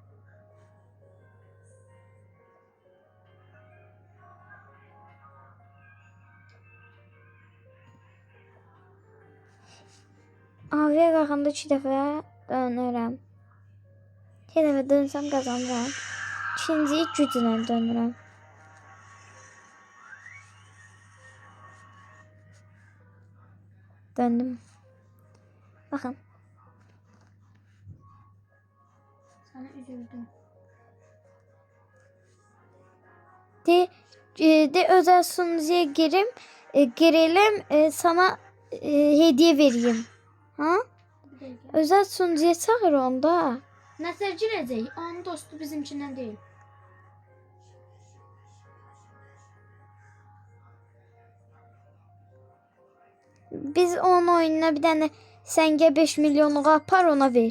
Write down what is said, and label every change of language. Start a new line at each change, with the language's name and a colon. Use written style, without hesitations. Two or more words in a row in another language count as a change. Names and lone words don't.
Azerbaijani: Aviyə qalxanda 2 dəfə dönürəm. 2 dəfə dönsəm qazanıram. İkinciyi güclə dönürəm. Döndüm. Baxın.
Turkish: Sana üzüldüm. De özel sunucuya girelim sana hediye vereyim.
Azerbaijani: Ha? Özel sunucuya çağır onda. Nəsə girəcək? Onun dostu bizimkindən deyil. Biz onun oyununa bir tane senge 5 milyonluğu apar ona ver.